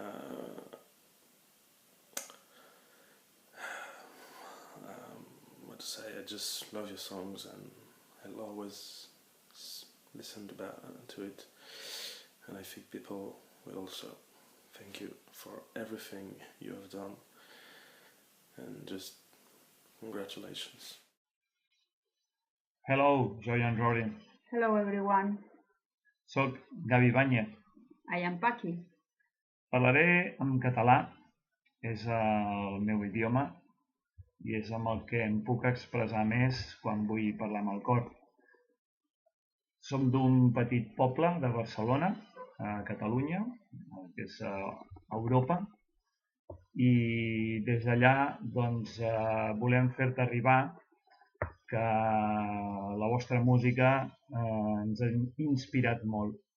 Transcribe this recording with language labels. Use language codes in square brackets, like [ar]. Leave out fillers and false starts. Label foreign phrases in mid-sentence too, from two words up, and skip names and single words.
[en] What to say, I just love your songs and I'll always listen to it, and I think people will also. Thank you for everything you have done and just congratulations. Hello, Joy and Rory. Hello everyone, [ca] Soc Gavi Báñez. [en] I am Paqui. [ca] Parlaré en català, és el meu idioma i és amb el que em puc expressar més quan vull parlar amb el cor. Som d'un petit poble de Barcelona, a Catalunya, que és a Europa, i des d'allà doncs, volem fer-te arribar que la vostra música ens ha inspirat molt.